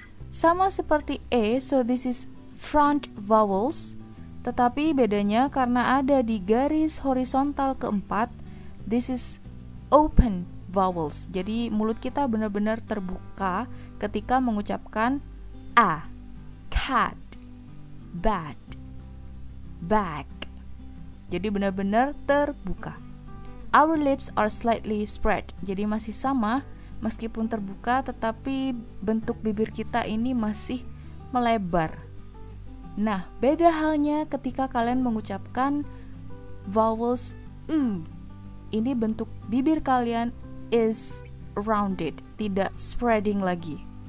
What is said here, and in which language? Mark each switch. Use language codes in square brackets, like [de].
[id] Sama seperti E, [en] so this is front vowels, [id] tetapi bedanya karena ada di garis horizontal keempat, [en] this is open vowels. [id] Jadi mulut kita benar-benar terbuka ketika mengucapkan A, cat, bad, bag. Jadi benar-benar terbuka. [en] Our lips are slightly spread. [id] Jadi masih sama, meskipun terbuka tetapi bentuk bibir kita ini masih melebar. Nah, beda halnya ketika kalian mengucapkan vowels U. Ini bentuk bibir kalian [en] is rounded, [id] tidak spreading lagi.